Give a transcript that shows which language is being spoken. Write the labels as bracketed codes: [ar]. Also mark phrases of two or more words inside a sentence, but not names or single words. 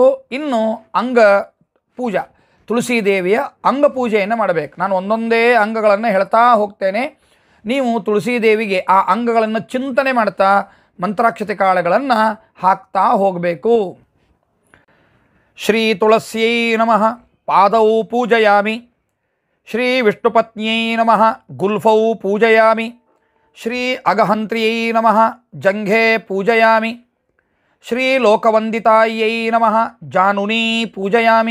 [kn] ಇನ್ನು ಅಂಗ ಪೂಜಾ, ತುಳಸೀದೇವಿಯ ಅಂಗ ಪೂಜೆಯನ್ನು ಮಾಡಬೇಕು. ನಾನು ಒಂದೊಂದೇ ಅಂಗಗಳನ್ನು ಹೇಳ್ತಾ ಹೋಗ್ತೇನೆ. ನೀವು ತುಳಸೀದೇವಿಗೆ ಆ ಅಂಗಗಳನ್ನು ಚಿಂತನೆ ಮಾಡ್ತಾ ಮಂತ್ರಾಕ್ಷತೆ ಕಾಳುಗಳನ್ನು ಹಾಕ್ತಾ ಹೋಗಬೇಕು. [sa] ಶ್ರೀ ತುಳಸ್ಯೈ ನಮಃ. ಪಾದೌ ಪೂಜಯಾಮಿ. ಶ್ರೀ ವಿಷ್ಣುಪತ್ನ್ಯೈ ನಮಃ. ಗುಲ್ಫೌ ಪೂಜಯಾಮಿ. ಶ್ರೀ ಅಗಹಂತ್ರ್ಯೈ ನಮಃ. ಜಂಘೆ ಪೂಜಯಾಮಿ. ಶ್ರೀ ಲೋಕವಂದಿತಾಯೈ ನಮಃ. ಜಾನುನಿ ಪೂಜಯಾಮಿ.